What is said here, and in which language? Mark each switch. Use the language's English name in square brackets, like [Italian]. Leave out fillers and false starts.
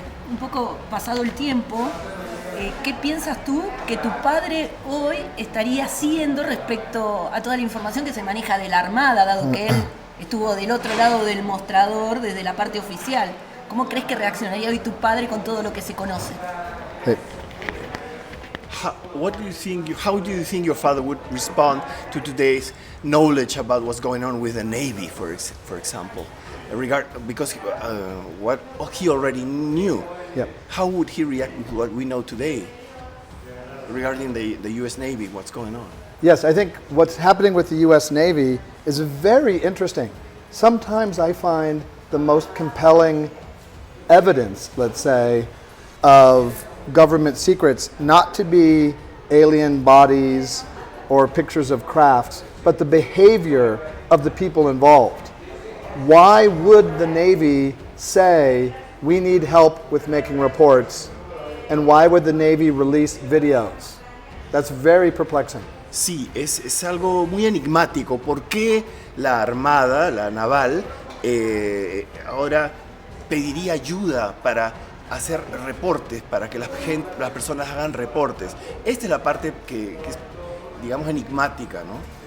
[Spanish] Un poco pasado el tiempo, ¿qué piensas tú que tu padre hoy estaría haciendo respecto a toda la información que se maneja de la Armada, dado que él estuvo del otro lado del mostrador desde la parte oficial? ¿Cómo crees que reaccionaría hoy tu padre con todo lo que se conoce? [English] Hey. How do you think your father would respond to today's knowledge about what's going on with the Navy, for example, because what he already knew? Yep. How would he react to what we know today regarding the U.S. Navy? What's going on? Yes, I think what's happening with the U.S. Navy is very interesting. Sometimes I find the most compelling evidence, let's say, of government secrets not to be alien bodies or pictures of crafts, but the behavior of the people involved. Why would the Navy say, we need help with making reports, and why would the Navy release videos? That's very perplexing. [Spanish] Sí, es algo muy enigmático. ¿Por qué la Armada, la naval, ahora pediría ayuda para hacer reportes, para que las personas hagan reportes? Esta es la parte que es, digamos, enigmática, ¿no?